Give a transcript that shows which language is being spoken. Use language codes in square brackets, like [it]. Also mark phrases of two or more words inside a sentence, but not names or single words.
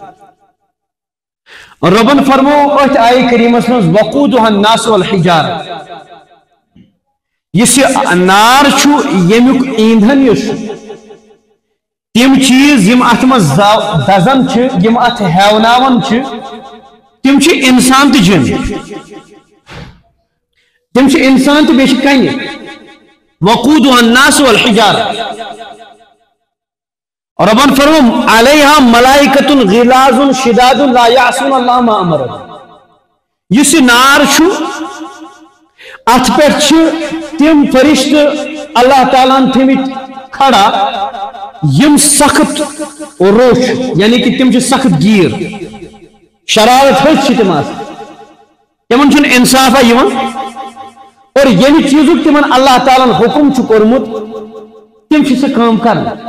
[ks] رۄبن فرمو أتھۍ آیہِ کریٖمس منٛز [ar] وقوٗدُہا الناس والحجارہ، [ks] یُس یہِ نار چھُ ییٚمیُک ایندھن یُس چھُ، تم چیز یم ات مز دزن چھ، یم ات ہیوناون چھ، تم چھ انسان تہ جن، تم چھ انسان تہ بیٚیہِ چھِ کنہِ۔ [ar] وقودها الناس والحجارہ، [ks] ربن فرمو [ar] علیہا ملائکۃ غلاظ شداد لا یعصون اللہ ما امرهم۔ [ks] یُس یہِ نار چھُ ات پٮ۪ٹھ چھِ تم فرشتہ اللہ تعالیٰ ہن تھٲمٕتۍ کھڑا یم سخت روش، یعنی کہ تم سخت گیر، شرارت ہز تم تمن چھُنہٕ انصافا یوان، اور ییٚمہِ چیزُک تمن اللہ تعالیٰ حکم چھُ کوٚرمُت تم چھِ سۄ کٲم کران۔